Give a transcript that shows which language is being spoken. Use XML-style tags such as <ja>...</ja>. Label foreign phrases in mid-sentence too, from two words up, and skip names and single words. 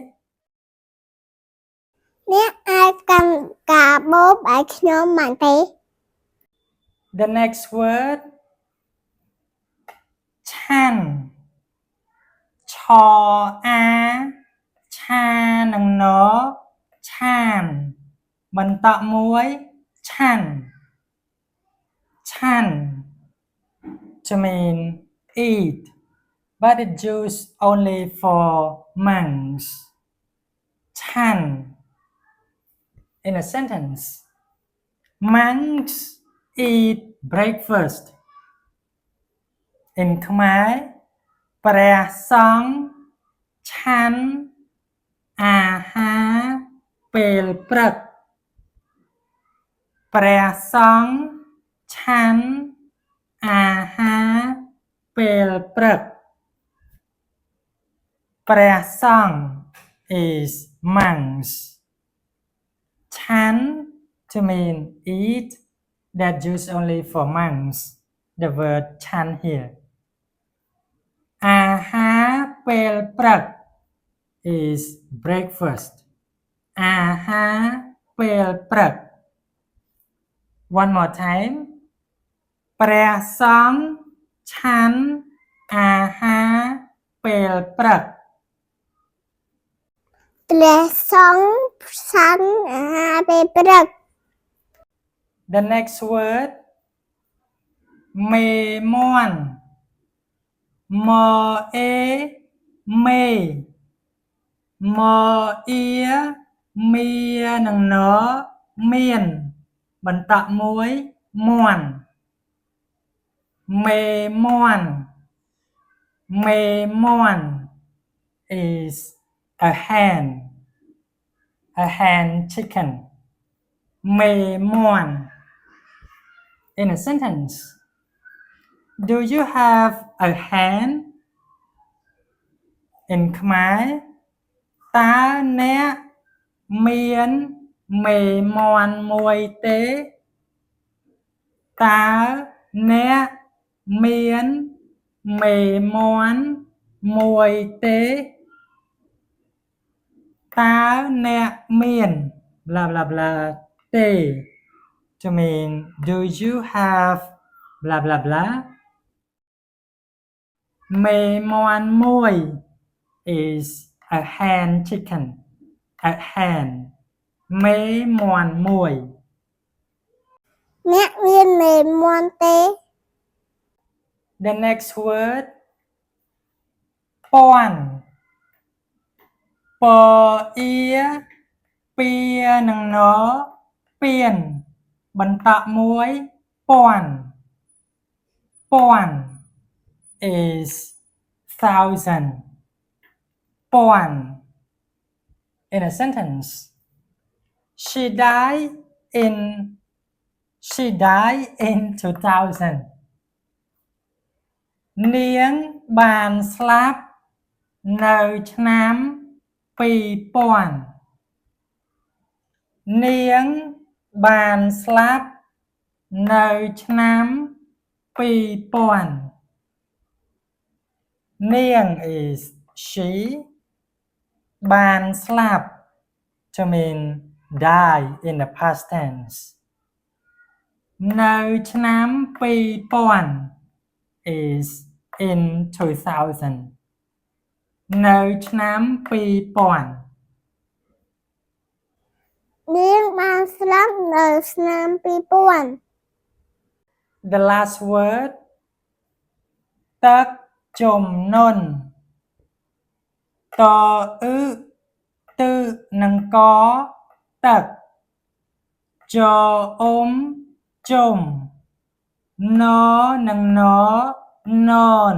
<km>អ្នកអាចកាន់កាបូបឲ្យខ្ញុំបានទេ</km> <en>The next word ឆាន់ឆអាឆា</en> <km>និងណឆានបន្តមួយឆាន់ឆាន់</km> <en>to mean eat but it's used only for monks ឆាន់ in a sentence monks eat breakfast</en> <km>in ខ្មែរព្រះសង្ឃឆាន់អាហារពេលព្រឹក ព្រះសង្ឃឆាន់អាហារពេលព្រឹកព្រះសង្ឃ is monks ឆាន់ to mean eat that used only for monks the word ឆាន់ here ពេលព្រឹក</km> <en>is breakfast</en> <km>អាហារពេលព្រឹក</km> <en>one more time</en> <km>ព្រះសង្ឃឆាន់អាហារពេលព្រឹក ព្រះសង្ឃឆាន់អាហារពេលព្រឹក</km> <en>the next word</en> <km>មេមាន់ មអេមេមអៀមៀនិងណមានបន្តមួយមាន់មេមាន់មេមាន់</km> <en>is a hen chicken មេមាន់ in a sentence do you have a hen in Khmer</en> <km>តើអ្នកមានមេមាន់មួយទេ តើអ្នកមានមេមាន់មួយទេតើអ្នកមាន</km> <en>blah blah blah ទេ to mean do you have blah blah blah</en> <km>មេមាន់មួយ</km> <en>is a hen chicken a hen</en> <km>មេមាន់មួយ អ្នកមានមេមាន់ទេ</km> <en>the next word ពាន់ពអៀ</en> <km>ពៀនិងណពៀនបន្តមួយពាន់ពាន់</km> <en>is thousand ពាន់ in a sentence she died in 2000</en> <km>នាងបានស្លាប់នៅឆ្នាំ2000នាងបានស្លាប់នៅឆ្នាំ2000</km> <en>នាង is she</en> <km>បានស្លាប់</km> <en>to mean die in the past tense</en> <km>នៅឆ្នាំ2000</km> <en>is in 2000</en> <km>នៅឆ្នាំ2000 នាងបានស្លាប់នៅឆ្នាំ2000</km> <en>the last word</en> <km>ទឹកជំនន់តអ៊ឺទឺនិងក ទឹកចអ៊ុំជុំណនិងណនន</km>